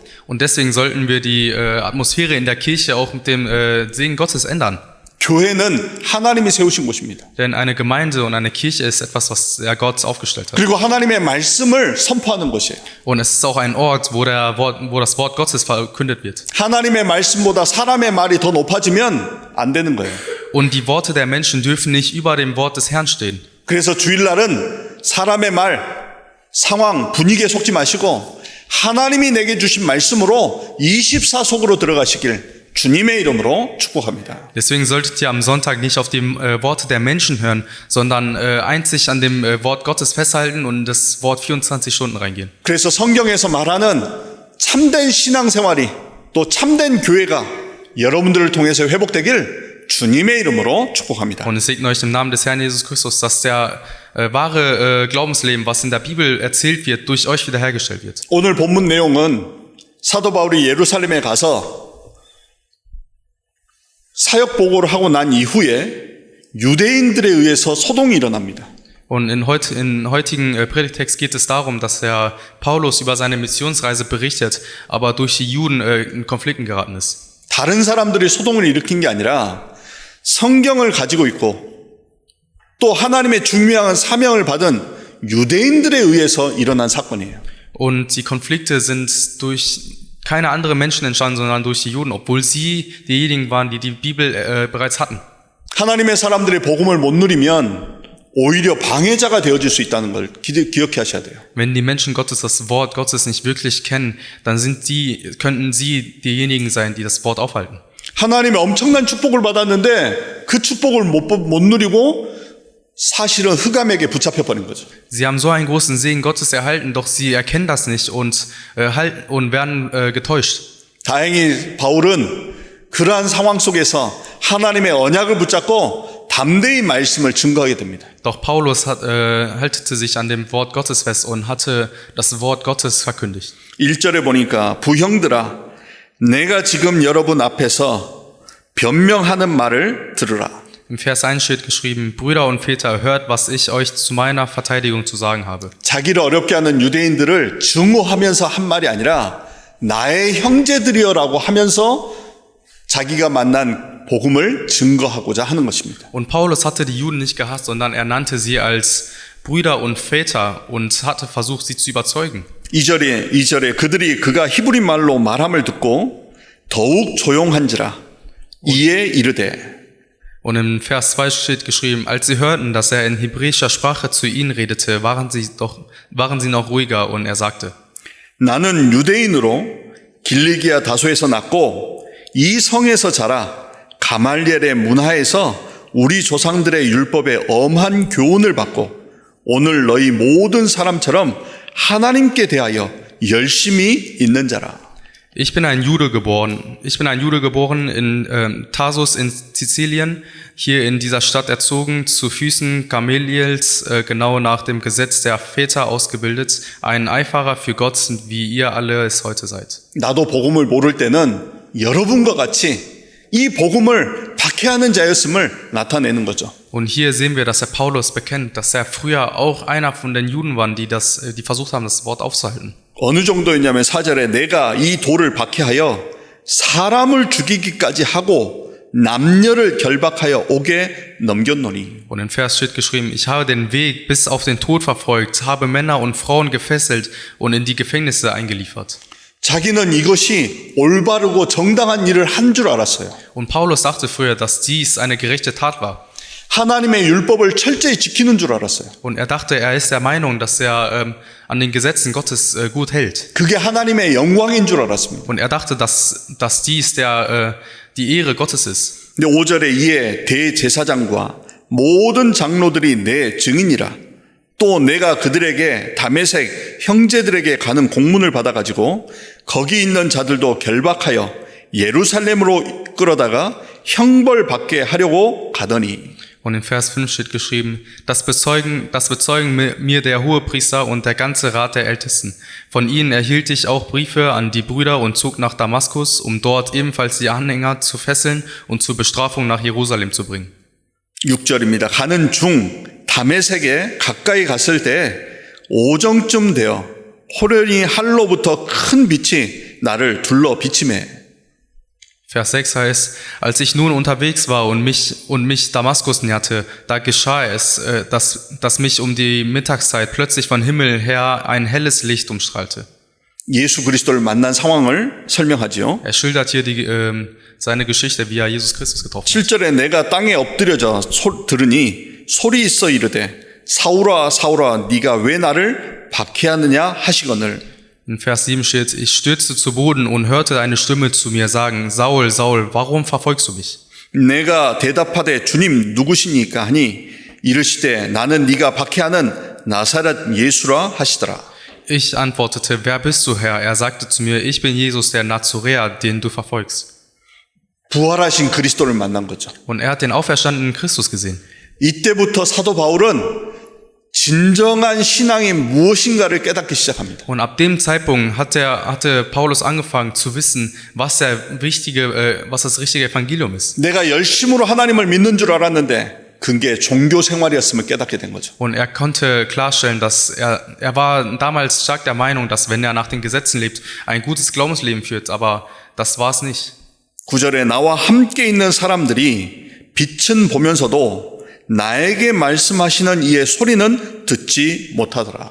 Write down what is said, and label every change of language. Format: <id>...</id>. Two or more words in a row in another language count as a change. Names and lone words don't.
<de>Und deswegen sollten wir die Atmosphäre in der Kirche auch mit dem Segen Gottes ändern.</de> <ko>교회는 하나님이 세우신 곳입니다.</ko> <de>Denn eine Gemeinde und eine Kirche ist etwas, was der Gott aufgestellt hat.</de> <ko>그리고 하나님의 말씀을 선포하는 곳이에요.</ko> <de>Und es ist auch ein Ort, wo das Wort Gottes verkündet wird.</de> <ko>하나님의 말씀보다 사람의 말이 더 높아지면 안 되는 거예요.</ko> <de>Und die Worte der Menschen dürfen nicht über dem Wort des Herrn stehen.</de> <ko>그래서 주일날은 사람의 말, 상황, 분위기에 속지 마시고 하나님이 내게 주신 말씀으로 24속으로 들어가시길 주님의 이름으로 축복합니다.</ko> <de>Deswegen solltet ihr am Sonntag nicht auf die Worte der Menschen hören, sondern einzig an dem Wort Gottes festhalten und das Wort 24 Stunden reingehen.</de> <ko>그래서 성경에서 말하는 참된 신앙생활이 또 참된 교회가 여러분들을 통해서 회복되길 주님의 이름으로 축복합니다.</ko> <de>Und es segne euch im Namen des Herrn Jesus Christus, dass der wahre Glaubensleben, was in der Bibel erzählt wird, durch euch wiederhergestellt wird.</de> <ko>오늘 본문 내용은 사도 바울이 예루살렘에 가서 사역 보고를 하고 난 이후에 유대인들에 의해서 소동이 일어납니다.</ko> <de>Und in heutigen Predigtext geht es darum, dass der Paulus über seine Missionsreise berichtet, aber durch die Juden in Konflikten geraten ist.</de> <ko>다른 사람들이 소동을 일으킨 게 아니라 성경을 가지고 있고 또 하나님의 중요한 사명을 받은 유대인들에 의해서 일어난 사건이에요.</ko> <de>Und die Konflikte sind durch keine anderen Menschen entstanden, sondern durch die Juden, obwohl sie diejenigen waren, die die Bibel bereits hatten.</de> <ko>하나님의 사람들이 복음을 못 누리면 오히려 방해자가 되어질 수 있다는 걸 기억해 하셔야 돼요.</ko> <de>Wenn die Menschen Gottes das Wort Gottes nicht wirklich kennen, dann könnten sie diejenigen sein, die das Wort aufhalten.</de> <ko>하나님의 엄청난 축복을 받았는데 그 축복을 못 누리고 사실은 흑암에게 붙잡혀 버린 거죠.</ko> <de>Sie haben so einen großen Segen Gottes erhalten, doch sie erkennen das nicht und werden getäuscht.</de> <ko>다행히 바울은 그러한 상황 속에서 하나님의 언약을 붙잡고 담대히 말씀을 증거하게 됩니다.</ko> <de>Doch Paulus haltete sich an dem Wort Gottes fest und hatte das Wort Gottes verkündigt.</de> <ko>1절에 보니까 부형들아 내가 지금 여러분 앞에서 변명하는 말을 들으라.</ko> <de>Im Vers 1 steht geschrieben, Brüder und Väter, hört, was ich euch zu meiner Verteidigung zu sagen habe.</de> <ko>자기를 어렵게 하는 유대인들을 증오하면서 한 말이 아니라 나의 형제들이여라고 하면서 자기가 만난 복음을 증거하고자 하는 것입니다.</ko> <de>Und Paulus hatte die Juden nicht gehasst, sondern er nannte sie als Brüder und Väter und hatte versucht, sie zu überzeugen.</de> <ko>2절에 그들이 그가 히브리 말로 말함을 듣고 더욱 조용한지라 이에 이르되</ko> <de>Und im Vers 2 steht geschrieben, als sie hörten, dass er in hebräischer Sprache zu ihnen redete, waren sie noch ruhiger und er sagte,</de> <ko>나는 유대인으로 길리기아 다소에서 났고 이 성에서 자라 가말리엘의 문화에서 우리 조상들의 율법에 엄한 교훈을 받고 오늘 너희 모든 사람처럼 하나님께 대하여 열심히 있는 자라.</ko> <de>Ich bin ein Jude geboren in Tarsus in Sizilien, hier in dieser Stadt erzogen, zu Füßen Gamaliels, genau nach dem Gesetz der Väter ausgebildet, ein Eiferer für Gott, wie ihr alle es heute seid.</de> <ko>나도 복음을 모를 때는 여러분과 같이 이 복음을 박해하는 자였음을 나타내는 거죠.</ko> <de>Und hier sehen wir, dass der Paulus bekennt, dass er früher auch einer von den Juden war, die versucht haben, das Wort aufzuhalten.</de> <ko>어느 정도였냐면 4절에 내가 이 돌을 박해하여 사람을 죽이기까지 하고 남녀를 결박하여 옥에 넘겼노니.</ko> <de>Und im Vers steht geschrieben, ich habe den Weg bis auf den Tod verfolgt, habe Männer und Frauen gefesselt und in die Gefängnisse eingeliefert.</de> <ko>자기는 이것이 올바르고 정당한 일을 한 줄 알았어요.</ko> <de>Und Paulus dachte früher, dass dies eine gerechte Tat war.</de> <ko>하나님의 율법을 철저히 지키는 줄 알았어요.</ko> <de>Und er dachte, er ist der Meinung, dass er an den Gesetzen Gottes gut hält.</de> <ko>그게 하나님의 영광인 줄 알았습니다.</ko> <de>Und er dachte, dass dies die Ehre Gottes ist.</de> <ko>근데 5절에 이에 대제사장과 모든 장로들이 내 증인이라. 또 내가 그들에게 다메섹 형제들에게 가는 공문을 받아가지고 거기 있는 자들도 결박하여 예루살렘으로 끌어다가 형벌받게 하려고 가더니.</ko> <de>Und in Vers 5 steht geschrieben, das bezeugen mir der Hohepriester und der ganze Rat der Ältesten. Von ihnen erhielt ich auch Briefe an die Brüder und zog nach Damaskus, um dort ebenfalls die Anhänger zu fesseln und zur Bestrafung nach Jerusalem zu bringen.</de> <ko>6절입니다. 가는 중 다메섹에 가까이 갔을 때 오정쯤 되어 호련히 할로부터 큰 빛이 나를 둘러 비치매.</ko> <de>Vers 6 heißt, als ich nun unterwegs war und mich Damaskus näherte, da geschah es, dass mich um die Mittagszeit plötzlich von Himmel her ein helles Licht umstrahlte.</de> <ko>예수 그리스도를 만난 상황을 설명하지요.</ko> <de>Er schildert hier seine Geschichte, wie er Jesus Christus getroffen hat.</de> <ko>7절에 내가 땅에 엎드려져 들으니 소리 있어 이르되 사울아 사울아 네가 왜 나를 박해하느냐 하시거늘.</ko> <de>In Vers 7 steht, ich stürzte zu Boden und hörte eine Stimme zu mir sagen, Saul, Saul, warum verfolgst du mich?</de> <ko>내가 대답하되 주님 누구시니까 하니 이르시되 나는 네가 박해하는 나사렛 예수라 하시더라.</ko> <de>Ich antwortete, wer bist du, Herr? Er sagte zu mir, ich bin Jesus, der Nazoräer, den du verfolgst.</de> <ko>부활하신 그리스도를 만난 거죠.</ko> <de>Und er hat den auferstandenen Christus gesehen.</de> <ko>이때부터 사도 바울은 진정한 신앙이 무엇인가를 깨닫기 시작합니다.</ko> <de>Und ab dem Zeitpunkt hatte Paulus angefangen zu wissen, was das richtige Evangelium ist.</de> <ko>내가 열심으로 하나님을 믿는 줄 알았는데 그게 종교 생활이었음을 깨닫게 된 거죠.</ko> <de>Und er konnte klarstellen, dass er war damals stark der Meinung, dass wenn er nach den Gesetzen lebt, ein gutes Glaubensleben führt, aber das war es nicht.</de> <ko>9절에 나와 함께 있는 사람들이 빛은 보면서도 나에게 말씀하시는 이의 소리는 듣지 못하더라.</ko>